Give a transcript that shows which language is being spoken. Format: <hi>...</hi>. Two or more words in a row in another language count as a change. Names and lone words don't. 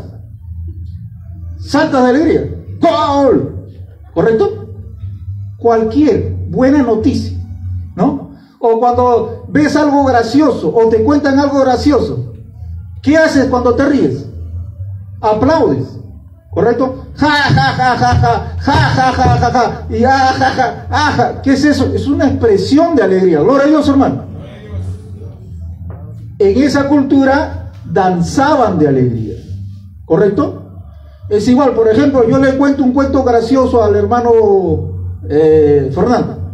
<es>Saltas de alegría. ¡Gol! ¿Correcto? Cualquier buena noticia, ¿no? O cuando ves algo gracioso o te cuentan algo gracioso, ¿qué haces cuando te ríes? Aplaudes. ¿Correcto? Ja, ja, ja, ja, ja, ja, ja, ja, ja, ja, y ja, ja, ja, ja, ja. ¿Qué es eso? Es una expresión de alegría. Gloria a Dios, hermano. En esa cultura danzaban de alegría. ¿Correcto? Es igual, por ejemplo, yo le cuento un cuento gracioso al hermano Fernando.</es>